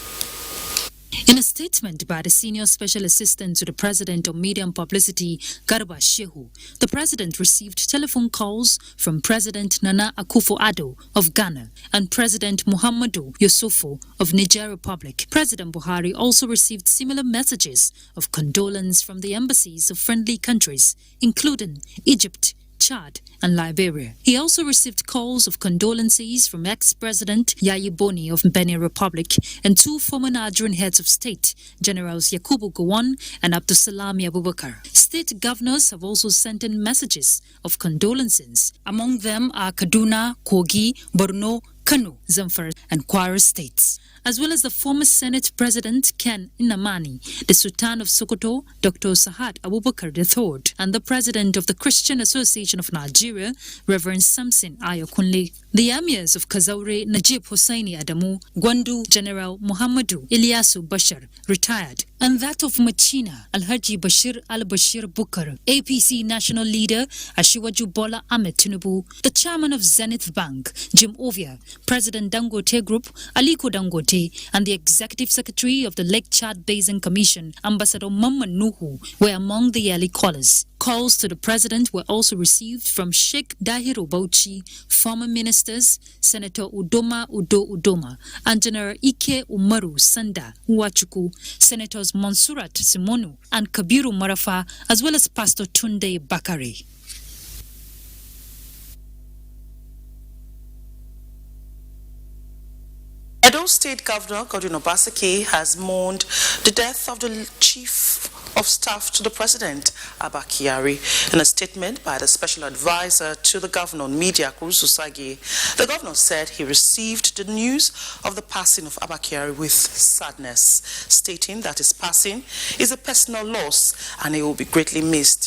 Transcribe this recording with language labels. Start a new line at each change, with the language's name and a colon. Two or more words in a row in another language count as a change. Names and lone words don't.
English: In a statement by the Senior Special Assistant to the President of Media and Publicity, Garba Shehu, the President received telephone calls from President Nana Akufo-Addo of Ghana and President Muhammadu Yusufu of Niger Republic. President Buhari also received similar messages of condolence from the embassies of friendly countries, including Egypt, Chad, and Liberia. He also received calls of condolences from ex-President Yayi Boni of Benin Republic and two former Nigerian heads of state, Generals Yakubu Gowon and Abdulsalami Abubakar. State governors have also sent in messages of condolences. Among them are Kaduna, Kogi, Borno, Kano, Zamfara, and Kwara states, as well as the former Senate President Ken Nnamani, the Sultan of Sokoto, Dr. Sahad Abubakar III, and the President of the Christian Association of Nigeria, Reverend Samson Ayokunle. The emirs of Kazaure, Najib Hosseini Adamu, Gwandu, General Muhammadu Ilyasu Bashar, retired, and that of Machina Alhaji Bashir al-Bashir Bukar, APC national leader Asiwaju Bola Ahmed Tinubu, the chairman of Zenith Bank, Jim Ovia, President Dangote Group, Aliko Dangote, and the executive secretary of the Lake Chad Basin Commission, Ambassador Mamman Nuhu, were among the early callers. Calls to the president were also received from Sheikh Dahiru Bauchi, former ministers, Senator Udoma Udo Udoma, and General Ike Umaru Sanda Uwachuku, Senators Monsurat Simonu and Kabiru Marafa, as well as Pastor Tunde Bakari. Edo State Governor Godwin Obaseki has mourned the death of the Chief of Staff to the President, Abba Kyari. In a statement by the Special Advisor to the Governor on Media, Kurusu Sagi, the Governor said he received the news of the passing of Abba Kyari with sadness, stating that his passing is a personal loss and he will be greatly missed.